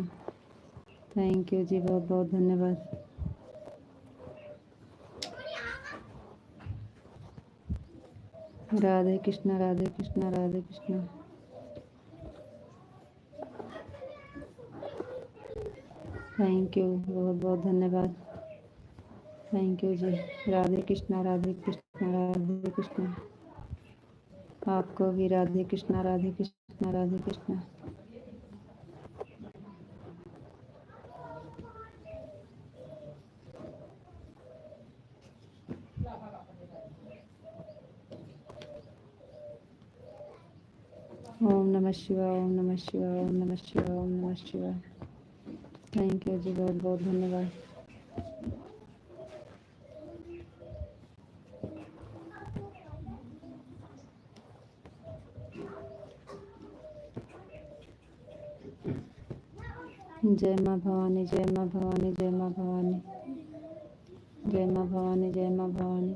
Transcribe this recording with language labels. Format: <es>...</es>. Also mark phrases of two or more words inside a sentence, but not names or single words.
<en>thank you</en> <hi>जी, बहुत बहुत धन्यवाद। राधे कृष्णा राधे कृष्णा राधे कृष्णा।</hi> <en>thank you,</en> <hi>बहुत बहुत धन्यवाद।</hi> <en>thank you जी।</en> <hi>राधे कृष्णा राधे कृष्णा राधे कृष्णा। आपको भी राधे कृष्णा राधे कृष्णा राधे कृष्णा।</hi> <sa>ओम नमः शिवाय, ओम नमः शिवाय, ओम नमः शिवाय, ओम नमः शिवाय।</sa> <en>thank you</en> <sa>जी, बहुत बहुत धन्यवाद।</sa> <hi>जय माँ भवानी, जय माँ भवानी, जय माँ भवानी, जय माँ भवानी, जय माँ भवानी।</hi>